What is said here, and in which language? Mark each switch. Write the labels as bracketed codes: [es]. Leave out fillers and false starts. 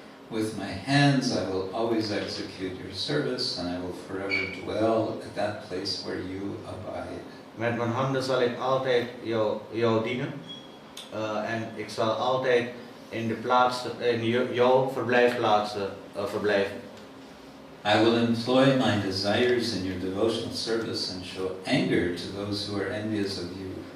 [en] With my hands I will always execute your service, and I will forever dwell at that place where you abide. [nl] Met mijn handen zal ik altijd jou dienen en ik zal altijd in jouw verblijfplaatsen verblijven. [en] I will employ my desires in your devotional service and show anger to those who are envious of you.